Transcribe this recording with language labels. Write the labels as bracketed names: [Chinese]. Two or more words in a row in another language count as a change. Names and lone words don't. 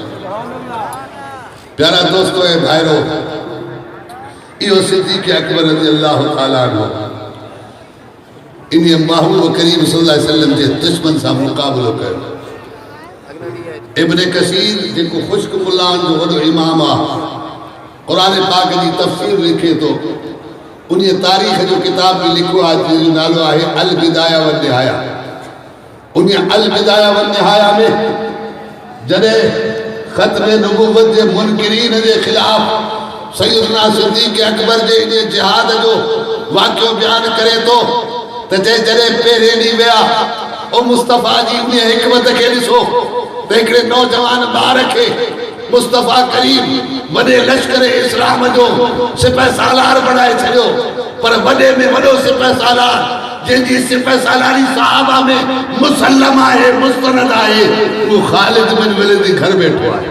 [Sindhi] प्यारा दोस्तों ऐं भाइरो इहो सिद्दीक़ अकबर [Arabic] رضي الله تعالى عنه [Sindhi] इन महबूब करीम [Arabic] صلى الله عليه وسلم [Sindhi] के दुश्मन सां मुक़ाबलो कयो। इब्न कसीर जिनको खुश्क मुल्लान जो वॾो इमाम आहे क़ुरान पाक जी तफ़सीर लिखे तो उन तारीख़ जो किताब भी लिखो आहे जंहिंजो नालो आहे अल बिदाया व निहाया। उन अल बिदाया व निहाया में जॾहिं ख़त्म नबूवत जे मुनकिरीन जे ख़िलाफ़ सैयदना सिद्दीक़ अकबर जे इन जिहाद जो वाक़ियो बयान करे तो त जॾहिं पहिरें ॾींहुं विया ओ मुस्तफ़ा जी उन हिकमत खे ॾिसो त हिकिड़े नौजवान ॿार खे मुस्तफ़ा करीम वॾे लश्कर इस्लाम जो सिपह सालार बनाए छॾियो पर वॾे में वॾो सिपह सालार जंहिंजी सिपह सालारी सहाबा में मुसल्लम आहे मुस्तनद आहे वो ख़ालिद बिन वलीद घर बैठो आहे।